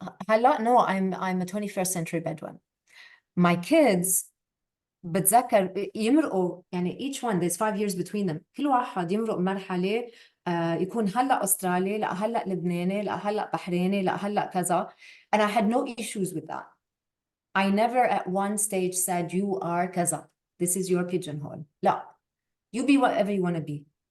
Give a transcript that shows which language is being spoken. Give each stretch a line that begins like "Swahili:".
Arabic: هلا
English: no, I'm a 21st century Bedouin. My kids
Arabic: بتذكر يمرقوا يعني
English: each one there's 5 years between them،
Arabic: كل واحد يمرق مرحله يكون هلا استرالي، لا هلا لبناني، لا هلا بحريني، لا هلا كذا.
English: and I had no issues with that. I never at one stage said you are
Arabic: كذا,
English: this is your pigeonhole.
Arabic: لا,
English: you be whatever you want to be.